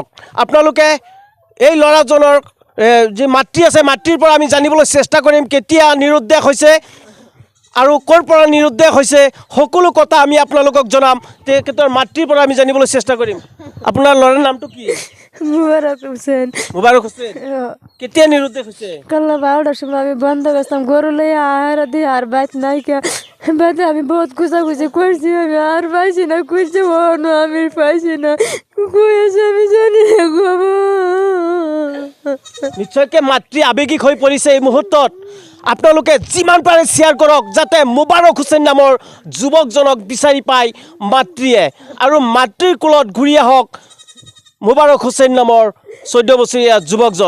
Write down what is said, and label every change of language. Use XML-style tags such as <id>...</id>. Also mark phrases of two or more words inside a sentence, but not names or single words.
<as>আপোনালোকে এই ল'ৰাজনৰ যি মাতৃ আছে মাতৃৰ পৰা আমি জানিবলৈ চেষ্টা কৰিম কেতিয়া নিৰুদ্দেশ হৈছে আৰু ক'ৰ পৰা নিৰুদ্দেশ হৈছে সকলো কথা আমি আপোনালোকক জনাম। তেখেতৰ মাতৃৰ পৰা আমি জানিবলৈ চেষ্টা কৰিম। আপোনাৰ ল'ৰাৰ নামটো কি? মুবারক হুসেন। মুবাৰক হুছেইন। কেতিয়া নিৰুদ্দেশ হৈছে?</as> <bn>কাল 12টার সময় আমি বন্ধ করতাম গরু লইয়া আর দিয়ে আর বাইত নাই কে বাদে আমি বহুত খুঁজাখুঁজি করছি আমি আর পাইছি না খুঁজছি না আমি পাইছি না কই আছে আমি জানি না গো।</bn> <as>নিশ্চয়কৈ মাতৃ আৱেগিক হৈ পৰিছে এই মুহূৰ্তত। আপোনালোকে যিমান পাৰে শ্বেয়াৰ কৰক যাতে মুবাৰক হুছেইন নামৰ যুৱকজনক বিচাৰি পায় মাতৃয়ে আৰু মাতৃৰ কোলত ঘূৰি আহক মুবাৰক হুছেইন নামৰ 14 বছৰীয়া যুৱকজন।</as>